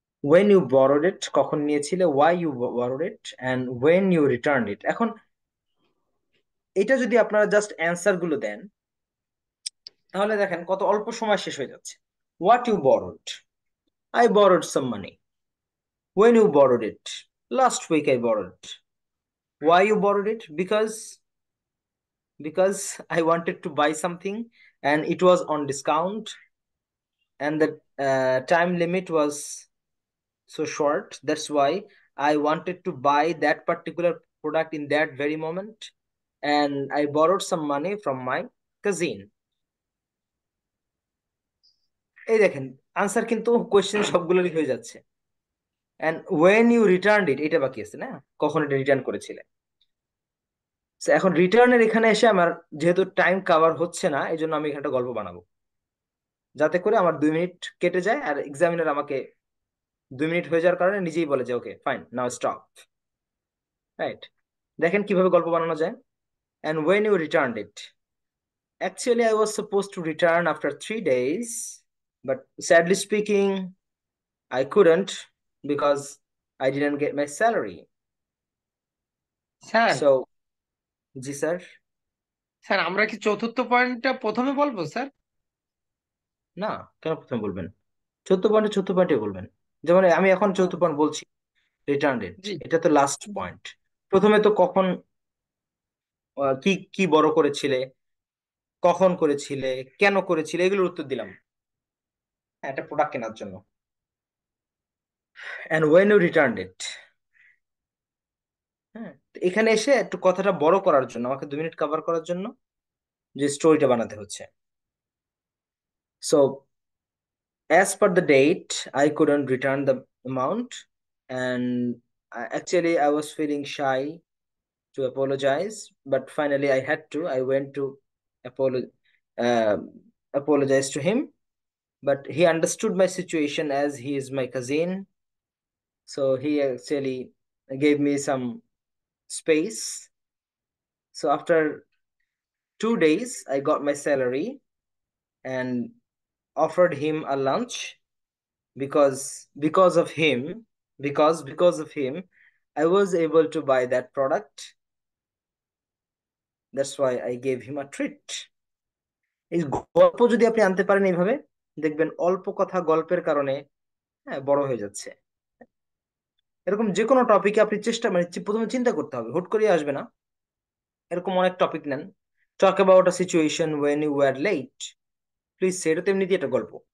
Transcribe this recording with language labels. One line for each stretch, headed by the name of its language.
English: when you borrowed it,
Bangla: কখন নিয়েছিলে।
English: Why you borrowed it, and when you return it.
Bangla: এখন এটা যদি আপনারা জাস্ট অ্যান্সার গুলো দেন, তাহলে দেখেন কত অল্প সময় শেষ হয়ে যাচ্ছে।
English: What you borrowed, I borrowed some money. When you borrowed it, last week I borrowed. Why you borrowed it, because I wanted to buy something and it was on discount, and the time limit was so short. That's why I wanted to buy that particular product in that very moment, and I borrowed some money from my cousin.
Bangla: এই দেখেন answer কিন্তু question সবগুলোরই হয়ে যাচ্ছে।
English: and when you returned it,
Bangla: এটা বাকি আছে না, কখন এটা রিটার্ন করেছিলে। So, এখন রিটার্নের এখানে এসে আমার যেহেতু টাইম কভার হচ্ছে না, এই জন্য আমি এখানে একটা গল্প বানাবো, যাতে করে আমার 2 মিনিট কেটে যায়, আর এক্সামিনার আমাকে 2 মিনিট হয়ে যাওয়ার কারণে নিজেই বলে যে
English: Okay fine, now stop.
Bangla: Right, দেখেন কিভাবে গল্প বানানো যায়।
English: and when you returned it, actually I was supposed to return after 3 days, but sadly speaking I couldn't because I didn't get my salary.
Bangla: Sir So G sir. Sir আমরা কি চতুর্থ পয়েন্টটা প্রথমে বলবো স্যার? না, কেন প্রথমে বলবেন? চতুর্থ পয়েন্টে বলবেন। যেমন আমি এখন চতুর্থ পয়েন্ট বলছি, রিটার্ন ডেট, জি এটা তো লাস্ট পয়েন্ট। প্রথমে তো কখন কি কি বড় করেছিলে, কখন করেছিলে, কেন করেছিলে, এগুলোর উত্তর দিলাম। হ্যাঁ, একটা প্রোডাক্ট কেনার জন্য।
English: and when you returned it,
Bangla: হ্যাঁ, তো এখানে এসে একটু কথাটা বড় করার জন্য, আমাকে 2 মিনিট কভার করার জন্য যে স্টোরিটা বানাতে হচ্ছে।
English: So as per the date I couldn't return the amount, and actually I was feeling shy to apologize, but finally I had to. I went to apolo- uh, apologize to him, but he understood my situation as he is my cousin, so he actually gave me some space. So after 2 days I got my salary and offered him a lunch, because of him, because of him I was able to buy that product. That's why I gave him a treat.
Bangla: এই গল্প যদি আপনি আনতে পারেন এইভাবে, দেখবেন অল্প কথা গল্পের কারণে হ্যাঁ বড় হয়ে যাচ্ছে। এরকম যে কোনো টপিকে আপনি চেষ্টা মানে প্রথমে চিন্তা করতে হবে, হুট করে আসবে না। এরকম অনেক টপিক নেন,
English: talk about a situation when you were late,
Bangla: please সেটা তো এমনিতেই একটা গল্প।